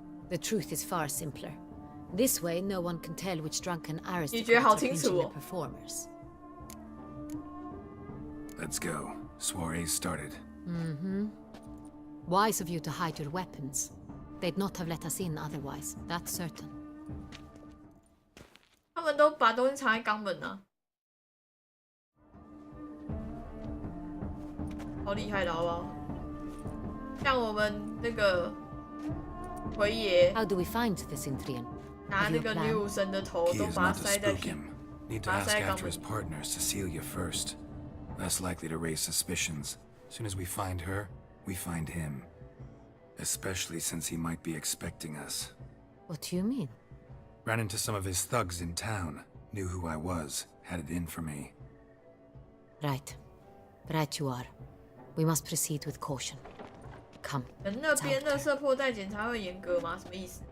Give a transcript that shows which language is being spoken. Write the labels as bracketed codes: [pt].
[en] The truth is far simpler. This way, no one can tell which drunken aristocrats are pinching the performers. Let's go. Soiree's started. Wise of you to hide your weapons. They'd not have let us in otherwise, that's certain. [zh] 他们都把东西藏在肛门啊，好厉害的好不好？像我们那个回爷， [en] How do we find the Cintrian? [zh] 拿那个女武神的头都把它塞在屁股， [en] Need to ask after his partner, Cecilia, first. Less likely to raise suspicions. Soon as we find her, we find him. Especially since he might be expecting us. What do you mean? Ran into some of his thugs in town. Knew who I was. Had it in for me. Right. Right you are. We must proceed with caution. Come. [zh] 那边垃圾破袋检查会严格吗？什么意思？